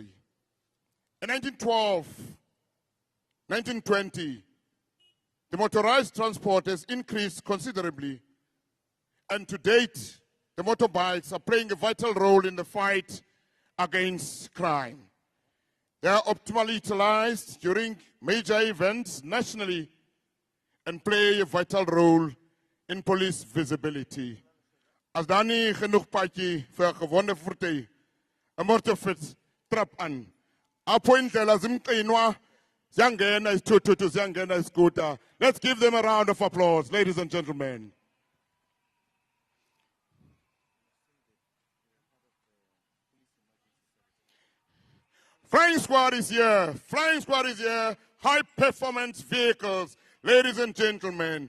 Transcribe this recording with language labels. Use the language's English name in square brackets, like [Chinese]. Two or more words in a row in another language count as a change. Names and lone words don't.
[English] In 1912, 1920, the motorized transport has increased considerably, and to date, the motorbikes are playing a vital role in the fight against crime. They are optimally utilized during major events nationally and play a vital role in police visibility. [Afrikaans] As daar nie genoeg paadjie vir 'n gewone voertuig, 'n motorfiets trap aan. [Xhosa] Appointela zimqinwa, ziyangena isithuthuthi, ziyangena iscooter. [English] Let's give them a round of applause, ladies and gentlemen. Flying squad is here. Flying squad is here. High performance vehicles, ladies and gentlemen.